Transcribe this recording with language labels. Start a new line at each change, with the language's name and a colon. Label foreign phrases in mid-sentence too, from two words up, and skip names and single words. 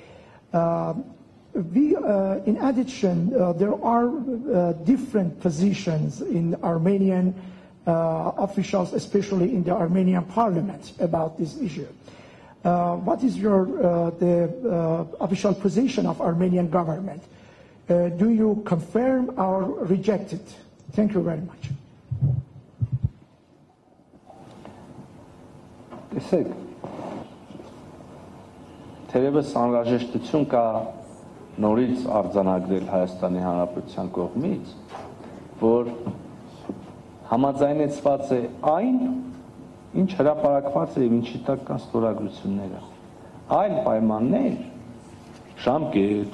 English: In addition, there are different positions in Armenian officials, especially in the Armenian parliament, about this issue. What is the official position of Armenian government? Do you confirm or reject it? Thank you very much.
Armenian: Տեսեք, թերևս անհրաժեշտություն կա նորից արձանագրել Հայաստանի Հանրապետության կողմից, որ համաձայնեցված է այն, ինչ հրապարակված է եւ ինչի տակ կան ստորագրությունները։ Այլ պայմաններ, ժամկետ,